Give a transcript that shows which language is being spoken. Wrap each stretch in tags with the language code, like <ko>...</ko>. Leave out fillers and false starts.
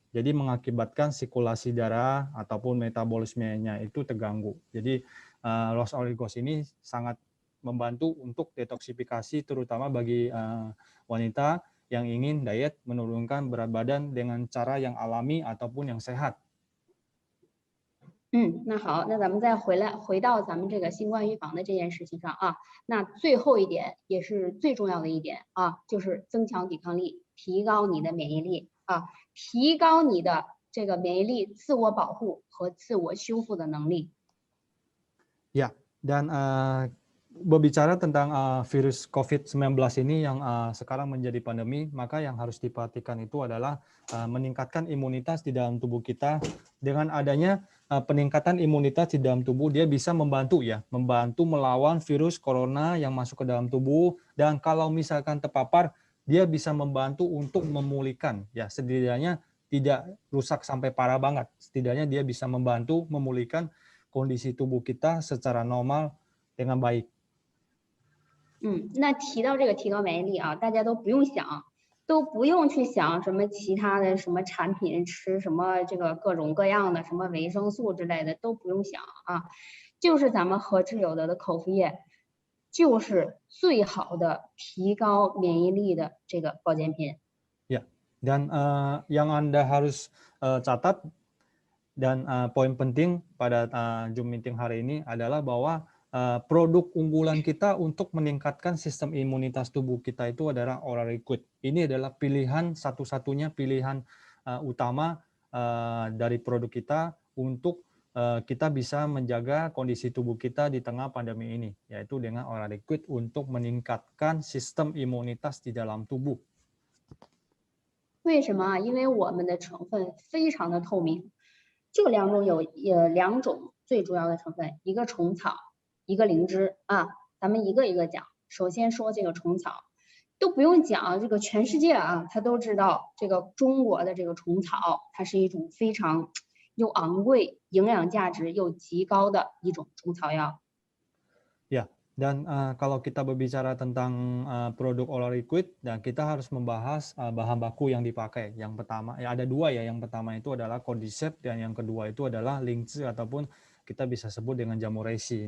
<id>Jadi mengakibatkan sirkulasi darah ataupun metabolismenya itu terganggu. Jadi Rose oligos ini sangat membantu untuk detoksifikasi, terutama bagi wanita yang ingin diet menurunkan berat badan dengan cara yang alami ataupun yang sehat.</id> <zh>那好，那咱们再回到咱们这个新冠预防的这件事情上啊。那最后一点也是最重要的一点啊，就是增强抵抗力，提高你的免疫力啊，提高你的这个免疫力、自我保护和自我修复的能力。</zh> <id>Ya, dan berbicara tentang virus COVID-19 ini yang sekarang menjadi pandemi, maka yang harus diperhatikan itu adalah meningkatkan imunitas di dalam tubuh kita. Dengan adanya peningkatan imunitas di dalam tubuh, dia bisa membantu melawan virus corona yang masuk ke dalam tubuh, dan kalau misalkan terpapar, dia bisa membantu untuk memulihkan, ya setidaknya tidak rusak sampai parah banget, setidaknya dia bisa membantu memulihkan kondisi tubuh kita secara normal dengan baik.</id> <zh>那提到这个提高免疫力啊，大家都不用想，都不用去想什么其他的什么产品，吃什么这个各种各样的什么维生素之类的都不用想啊，就是咱们和智有德的口服液，就是最好的提高免疫力的这个保健品。</zh> <id>Ya, dan yang Anda harus catat dan poin penting pada Zoom meeting hari ini adalah bahwa produk unggulan kita untuk meningkatkan sistem imunitas tubuh kita itu adalah Oral Liquid. Ini adalah pilihan satu-satunya pilihan utama dari produk kita untuk kita bisa menjaga kondisi tubuh kita di tengah pandemi ini, yaitu dengan Oral Liquid untuk meningkatkan sistem imunitas di dalam tubuh.</id> <zh>为什么啊？因为我们的成分非常的透明，就两种最主要的成分，一个虫草。一个灵芝啊，咱们一个一个讲。首先说这个虫草，都不用讲，这个全世界啊，他都知道这个中国的这个虫草，它是一种非常又昂贵、营养价值又极高的一种中草药。</zh> <id>Ya, dan kalau kita berbicara tentang produk Oral Liquid, dan kita harus membahas bahan baku yang dipakai. Yang pertama, ya ada dua ya. Yang pertama itu adalah Cordyceps dan yang kedua itu adalah Lingzhi ataupun kita bisa sebut dengan jamur reishi.</id>